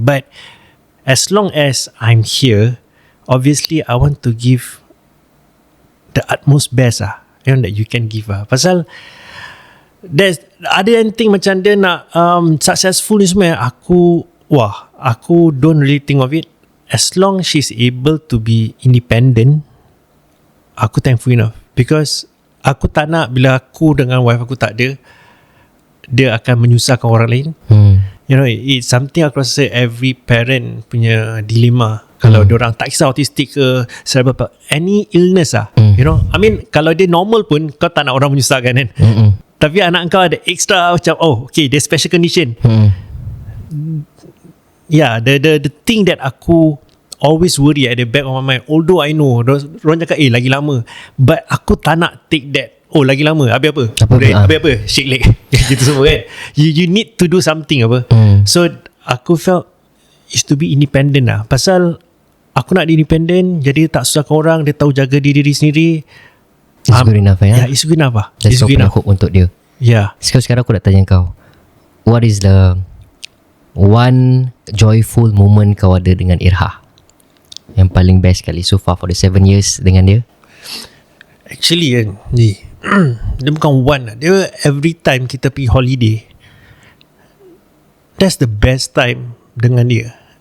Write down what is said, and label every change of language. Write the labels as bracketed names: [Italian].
[English] But as long as I'm here, obviously I want to give the utmost best that you can give [Malay] pasal there's ada [English] anything macam dia nak successful ni semua, aku don't really think of it. As long she's able to be independent, [Malay] aku [English] thankful enough. [Malay] Because aku tak nak bila aku dengan wife aku tak ada, dia akan menyusahkan orang lain. [English] It's something [Malay] aku rasa [English] every parent punya dilema. [Malay] Kalau diorang tak kisah autistic ke cerebral, [English] any illness I mean [Malay] kalau dia normal pun kau tak nak orang menyusahkan kan. Tapi anak kau ada extra macam, okay, dia special condition. The thing that aku [English] always worry at the back of my mind. Although I know [Malay] orang cakap lagi lama, [English] but [Malay] aku tak nak [English] take that. [Malay] Oh lagi lama, habis apa? Habis apa? Shake leg. Gitu semua kan. [English] You need to do something apa. So [Malay] aku [English] felt is to be independent lah. [Malay] Pasal aku nak independent, jadi tak susahkan orang, dia tahu jaga diri sendiri. [English] It's good enough Yeah, it's good enough lah. That's so enough hope [Malay] untuk dia. [English] Yeah. [Malay] Sekarang aku nak tanya kau, [English] what is the one joyful moment [Malay] kau ada dengan Irha, yang paling best kali [English] so far for the 7 years [Malay] dengan dia? Actually kan ni dia bukan one lah. Dia every time kita pergi holiday, [English] that's the best time [Malay] dengan dia.